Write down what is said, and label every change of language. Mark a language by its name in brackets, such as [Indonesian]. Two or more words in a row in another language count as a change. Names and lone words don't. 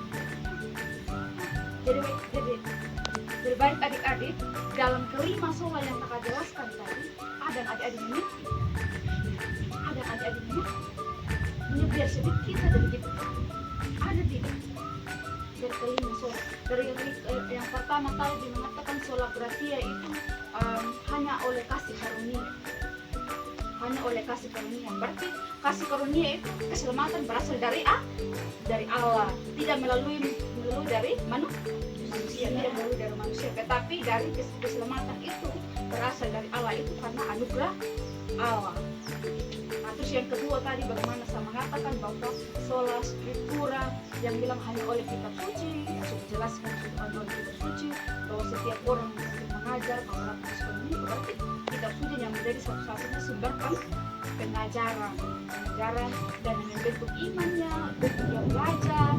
[Indonesian] Jadi baik adik-adik, dalam kelima sola yang kakak jelaskan tadi, ada adik-adik mengerti, ada adik-adik mengerti biar sedikit kita dari kita, ada tidak? Dari kelima sola, dari yang pertama tadi mengatakan [Latin] sola gratia [Indonesian] itu hanya oleh kasih karunia, hanya oleh kasih karunia. Berarti kasih karunia itu keselamatan berasal dari Allah, tidak melalui dari manusia, tidak melalui dari manusia, tetapi dari keselamatan itu berasal dari Allah, itu karena anugerah Allah. Nah, terus yang kedua tadi bagaimana saya mengatakan bahwa [Latin] sola scriptura [Indonesian] yang bilang hanya oleh kitab suci, yang sudah jelaskan oleh kitab suci bahwa setiap orang yang mengajar bahwa ini berarti kitab suci yang menjadi satu-satunya sumber pengajaran dan membentuk imannya, bentuk yang belajar.